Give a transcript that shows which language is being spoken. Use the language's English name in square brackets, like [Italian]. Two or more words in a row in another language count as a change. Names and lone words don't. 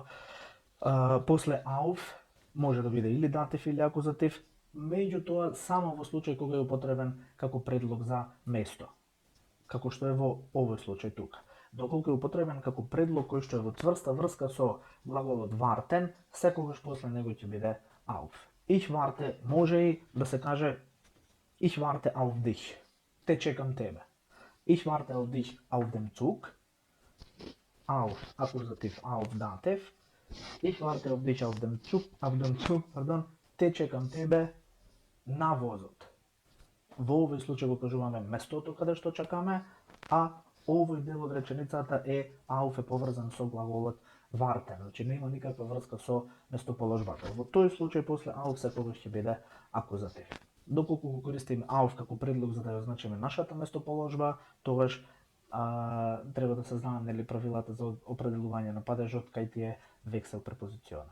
[Macedonian] После auf може да биде или датив или акузатив, меѓутоа само во случај кога е употребен како предлог за место, како што е во овој случај тука. Доколку е употребен како предлог кој што е во цврста врска со глаголот warten, секогаш после него ќе биде auf. [German] Ich warte [Macedonian] може и да се каже [German] Ich warte auf dich. [Macedonian] Те чекам тебе. [German] Ich warte auf dich auf dem Zug. Auf акузатив, auf датив. Ich warte auf dich auf dem Zug, [Macedonian] те чекам тебе на возот. Во овој случај го кажуваме местото каде што чекаме, а овој дел од реченицата е auf е поврзан со глаголот warten, значи нема никаква врска со местоположбата. Во тој случај после auf секогаш ќе биде акузатив. Доколку го користиме auf како предлог за да ја означиме нашата местоположба, тогаш треба да се знаат нели правилата за определување на падежот кај тие [German] Wechsel Präpositionen.